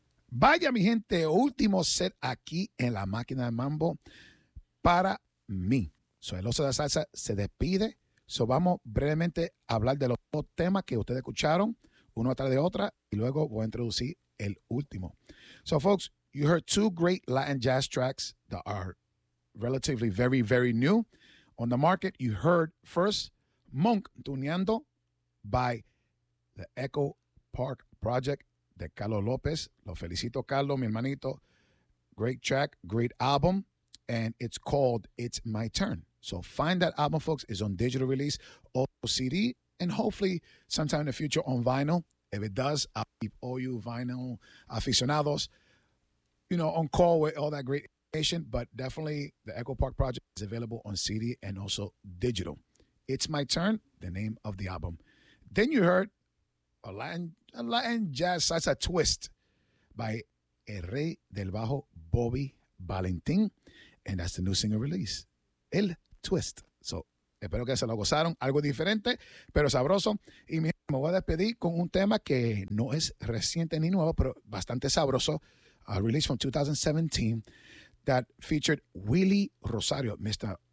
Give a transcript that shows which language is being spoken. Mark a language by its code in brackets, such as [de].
[es] Vaya, mi gente, último set aquí en la Máquina de Mambo para mí. Soy el Oso de la Salsa, se despide. So vamos brevemente a hablar de los dos temas que ustedes escucharon, uno atrás de otra, y luego voy a introducir el último. [en] So, folks, you heard two great Latin jazz tracks that are relatively very, very new on the market. You heard first Monk Tuneando by the Echo Park Project de Carlos López. [es] Lo felicito, Carlos, mi hermanito. [en] Great track, great album. And it's called It's My Turn. So find that album, folks. It's on digital release, also CD, and hopefully sometime in the future on vinyl. If it does, I'll keep all you vinyl aficionados, you know, on call with all that great information. But definitely the Echo Park Project is available on CD and also digital. It's My Turn, the name of the album. Then you heard a Latin jazz salsa twist by El Rey del Bajo, Bobby Valentin. And that's the new single release, El Twist. [es] So, espero que se lo gozaron. Algo diferente, pero sabroso. Y me voy a despedir con un tema que no es reciente ni nuevo, pero bastante sabroso. [en] A release from 2017 that featured Willie Rosario, Mr.